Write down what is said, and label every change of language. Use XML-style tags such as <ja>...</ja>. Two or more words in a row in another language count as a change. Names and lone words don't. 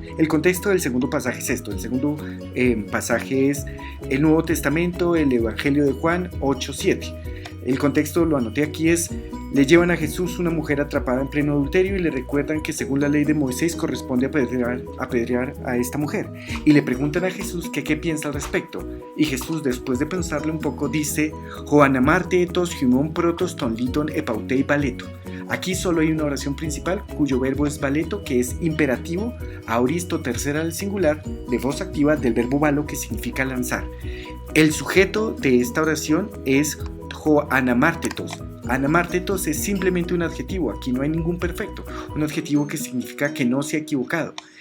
<es>El contexto del segundo pasaje es esto. El segundo pasaje es el Nuevo Testamento, el Evangelio de Juan 8:7. El contexto, lo anoté aquí, es: le llevan a Jesús una mujer atrapada en pleno adulterio y le recuerdan que según la ley de Moisés corresponde apedrear a esta mujer. Y le preguntan a Jesús que qué piensa al respecto. Y Jesús, después de pensarle un poco, dice:</es> <el>ὁ ἀναμάρτητος ὑμῶν πρῶτος τὸν λίθον ἐπ' αὐτῇ βαλέτω.</el> <es>Aquí solo hay una oración principal cuyo verbo es baleto, que es imperativo, auristo tercera al singular, de voz activa del verbo balo, que significa lanzar. El sujeto de esta oración es Joanamártetos. Anamártetos es simplemente un adjetivo, aquí no hay ningún perfecto, un adjetivo que significa que no se ha equivocado.</es>